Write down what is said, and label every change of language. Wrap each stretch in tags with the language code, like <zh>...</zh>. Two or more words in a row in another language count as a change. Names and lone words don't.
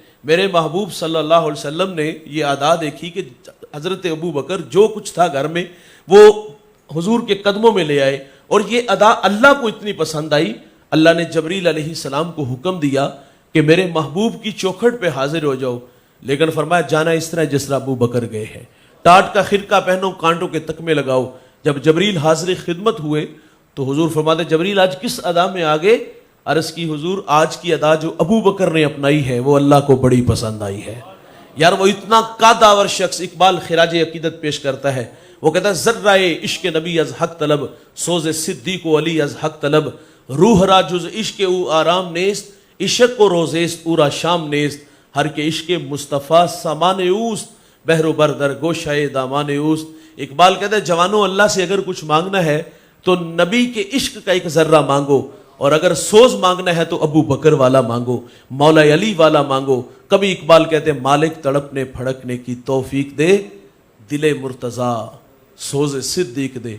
<ur>میرے محبوب</ur> <ar>صلی اللہ علیہ وسلم</ar> <ur>نے یہ ادا دیکھی کہ حضرت ابو بکر جو کچھ تھا گھر میں وہ حضور کے قدموں میں لے آئے, اور یہ ادا اللہ کو اتنی پسند آئی, اللہ نے جبریل</ur> <ar>علیہ السلام</ar> <ur>کو حکم دیا کہ میرے محبوب کی چوکھٹ پہ حاضر ہو جاؤ, لیکن فرمایا جانا اس طرح جس طرح ابو بکر گئے ہیں, ٹاٹ کا خرقہ پہنو, کانٹوں کے تکمے لگاؤ. جب جبریل حاضر خدمت ہوئے تو حضور فرماتے جبریل آج کس ادا میں آگے؟ عرض کی حضور آج کی ادا جو ابو بکر نے اپنائی ہے وہ اللہ کو بڑی پسند آئی ہے. یار وہ اتنا قادآور شخص. اقبال خراج عقیدت پیش کرتا ہے, وہ کہتا ہے</ur> <fa>ذرائے عشق نبی از حق طلب, سوز صدیق و علی از حق طلب, روح را جز عشق او آرام نیست, عشق و روزیست او را شام نیست, ہر کے عشق مصطفیٰ سامان اوست, بحر و بردر گوشائے دامان اوست.</fa> <ur>اقبال کہتا ہے جوانوں اللہ سے اگر کچھ مانگنا ہے تو نبی کے عشق کا ایک ذرہ مانگو, اور اگر سوز مانگنا ہے تو ابو بکر والا مانگو, مولا علی والا مانگو. کبھی اقبال کہتے ہیں مالک تڑپنے پھڑکنے کی توفیق دے, دل مرتضیٰ سوز صدیق دے.</ur>